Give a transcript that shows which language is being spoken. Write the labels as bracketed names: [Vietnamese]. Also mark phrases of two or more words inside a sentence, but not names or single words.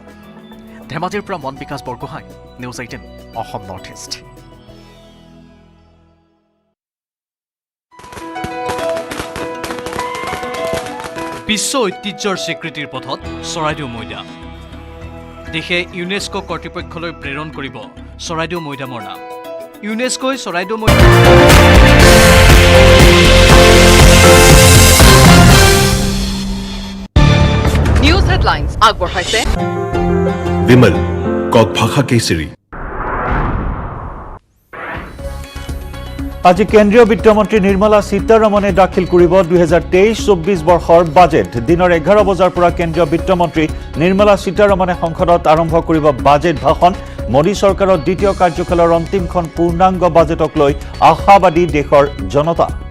[Assamese] ধেমাজিৰ পৰা মন বিকাশ বৰগোহাঁই নিউজ 18 অসম নৰ্থ ইষ্ট বিশ্ব ঐতিহ্যৰ স্বীকৃতিৰ পথত চৰাইদেউ মৈদাম দেশে ইউনেস্কো কৰ্তৃপক্ষলৈ প্ৰেৰণ কৰিব চৰাইদেউ মৈদামৰ নাম ইউনেস্কোই চৰাইদেউ মৈদাম নিউজ হেডলাইন্স আগবঢ়াইছে विमल कौक भाषा केसरी আজি কেন্দ্ৰীয় বিত্তমন্ত্ৰী নিৰ্মলা সীতাৰমণে দাখিল কৰিব 2023-24 বৰ্ষৰ বাজেট দিনৰ 11 বজাৰ পৰা কেন্দ্ৰীয় বিত্তমন্ত্ৰী নিৰ্মলা সীতাৰমণে সংসদত আৰম্ভ কৰিব বাজেট ভাষণ মোদী চৰকাৰৰ দ্বিতীয় কাৰ্যকালৰ অন্তিমখন পূৰ্ণাংগ বাজেটক লৈ আশাবাদী দেশৰ জনতা